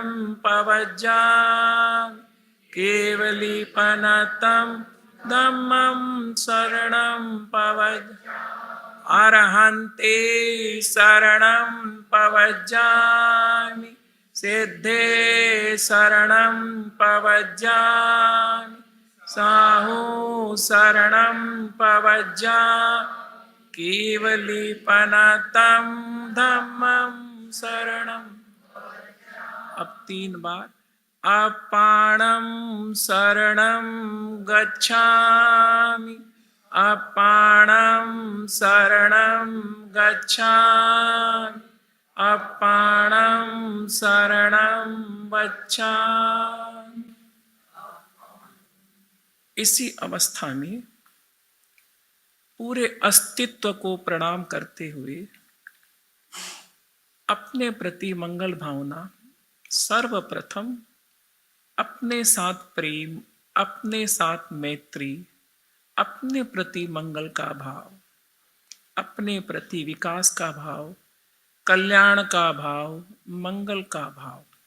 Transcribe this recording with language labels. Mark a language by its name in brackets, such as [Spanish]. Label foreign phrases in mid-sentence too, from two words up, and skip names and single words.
[Prakrit languages] पवज्जामि, केवलीपनतं धम्मं शरणं पवज्जामि, अरहन्ते शरणं पवज्जामि, सिद्धे शरणं पवज्जामि, साहू शरणं पवज्जामि, केवलीपनतं धम्मं शरणं। [Hindi] अब 3 बार। [Pali] अपाणं शरणं गच्छामि, अपाणं शरणं गच्छामि, अपाणं शरणं गच्छामि। [Hindi] इसी अवस्था में पूरे अस्तित्व को प्रणाम करते हुए अपने प्रति मंगल भावना, सर्वप्रथम अपने साथ प्रेम, अपने साथ मैत्री, अपने प्रति मंगल का भाव, अपने प्रति विकास का भाव, कल्याण का भाव, मंगल का भाव।